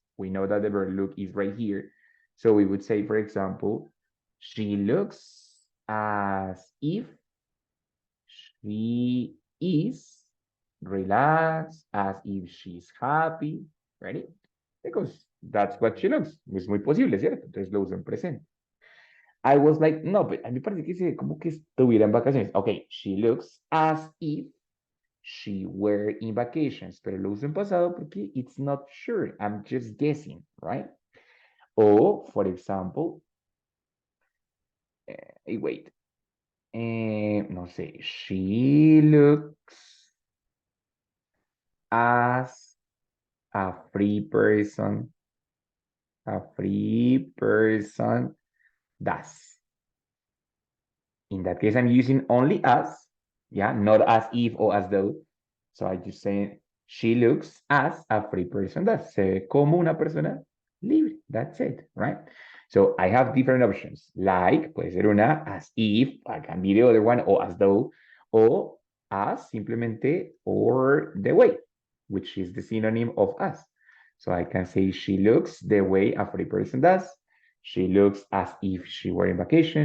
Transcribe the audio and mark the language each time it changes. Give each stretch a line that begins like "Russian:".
English: We know that the verb look is right here. So we would say, for example, she looks as if she is relaxed, as if she's happy. Ready? Because that's what she looks.
Spanish: Es muy posible, ¿cierto? Entonces lo uso en presente.
English: I was like,
Spanish: no, pero a mí me parece que se como que estuviera en vacaciones.
English: Okay, she looks as if she were in vacations,
Spanish: pero lo uso en pasado porque
English: it's not sure. I'm just guessing, right? Or, for example, wait,
Spanish: no sé,
English: she looks as a free person, a free person does. In that case, I'm using only as, yeah, not as if or as though. So I just say, she looks as a free person does.
Spanish: Se ve como una persona libre.
English: That's it, right? So I have different options. Like,
Spanish: puede ser una
English: as if, I can be the other one, or as though, or as simplemente, or the way, which is the synonym of as. So I can say she looks the way a free person does. She looks as if she were in vacation.